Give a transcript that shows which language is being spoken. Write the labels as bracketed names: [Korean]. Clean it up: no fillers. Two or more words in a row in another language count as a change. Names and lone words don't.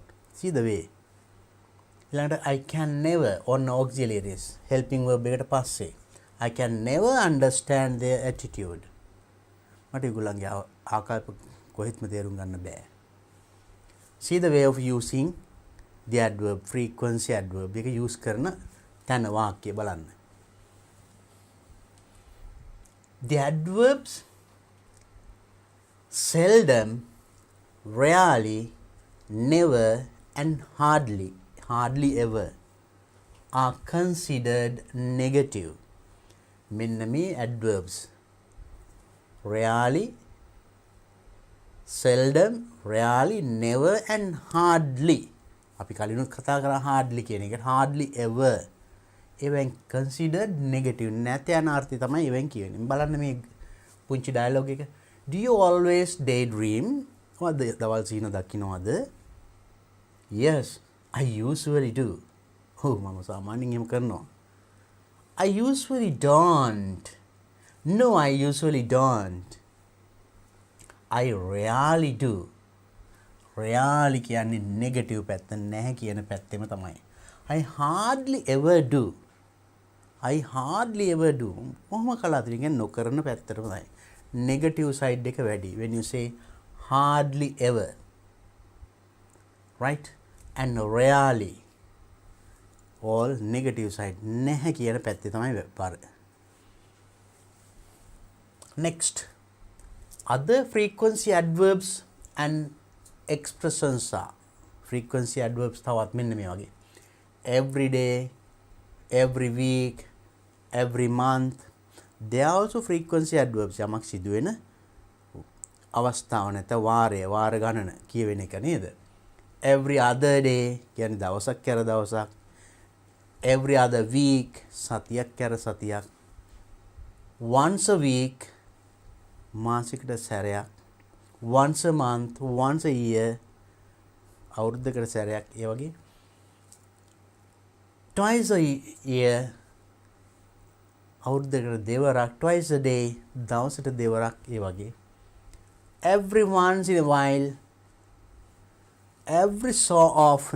[English] see the way. ඊළඟට I can never on auxiliaries helping verb [Sinhala] එකට පස්සේ [English] I can never understand their attitude. [Sinhala] මට ඒගොල්ලන්ගේ ආකල්ප කොහෙත්ම තේරුම් ගන්න බෑ. [English] see the way of using the adverb frequency adverb [Sinhala] එක use කරන තැන වාක්‍ය බලන්න. [English] the adverbs seldom, rarely, never and hardly ever are considered negative. [Sinhala] මෙන්න මේ [English] adverbs rarely, seldom, rarely, never and hardly. [Sinhala] අපි කලිනුත් කතා කරා hardly කියන එක. [English] hardly ever even considered negative. [Sinhala] නැත යන අර්ථය තමයි even කියන්නේ. බලන්න මේ පුංචි dialogue එක. [English] Do you always daydream? [Sinhala] ඔයාද දවල් සීන දකින්නවද? [English] Yes, I usually do. [Sinhala] මම සාමාන්‍යයෙන් එහෙම කරනවා. [English] I usually don't. No, I usually don't. I rarely do. [Sinhala] Rarely කියන්නේ negative පැත්ත, නැහැ කියන පැත්තෙම තමයි. [English] I hardly ever do. I hardly ever do. [Sinhala] කොහොම කලාතුරකින් කියන්නේ නොකරන පැත්තටම තමයි. [English] Negative side [Sinhala] එක වැඩි [English] when you say hardly ever, right? And rarely all negative side [Sinhala] නැහැ කියන පැත්තේ තමයි පාර. [English] Next, other frequency adverbs and expressions are frequency adverbs [Sinhala] තවත් මෙන්න මේ වගේ [English] every day, every week, every month. They are also frequency adverbs. [Sinhala] යමක් සිදු වෙන අවස්ථාව නැත්නම් වාරය, වාර ගණන කියවෙන එක නේද? [English] Every other day [Sinhala] කියන්නේ දවසක් කර දවසක්. [English] Every other week [Sinhala] සතියක් කර සතියක්. [English] Once a week [Sinhala] මාසිකට සැරයක්. [English] Once a month, once a year [Sinhala] අවුරුද්දකට සැරයක්. ඒ වගේ [English] twice a year [Sinhala] අවුරුද්දකට දෙවරක්, [English] twice a day [Sinhala] දවසට දෙවරක් ඒ වගේ. [English] Every once in a while, every so often.